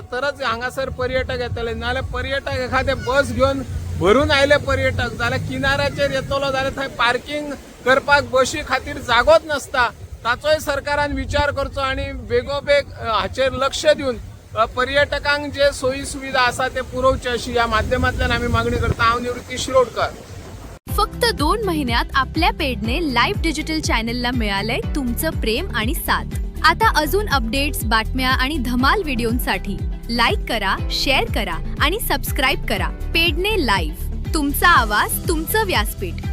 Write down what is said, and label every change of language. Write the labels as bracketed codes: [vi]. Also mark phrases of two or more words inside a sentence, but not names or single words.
[kok] तरच हांगासर पर्यटक येतले. नाल्यार पर्यटक एखादे बस घेवन भरून आयले पर्यटक जाल्यार किनाऱ्याचेर येतलो जाल्यार थंय पार्किंग करपाक बशी खातीर जागोच नसता. ताचोय सरकारान विचार करचो आणि बेगोबेग हाचेर लक्ष दिवन पर्यटकांक जे सोयी सुविधा आसा ते पुरवचे अशी या माध्यमांतल्यान आम्ही मागणी करता. हांव निवृत्ती शिरोडकर. [mr] फक्त 2 महिन्यात आपल्या पेडने लाईव्ह [en] digital channel [mr] मिळालंय तुमचं प्रेम आणि साथ. आता अजून अपडेट्स, बातम्या आणि धमाल व्हिडिओंसाठी लाईक करा, शेअर करा आणि सबस्क्राईब करा. पेडणे लाईव्ह, तुमचा आवाज, तुमचं व्यासपीठ.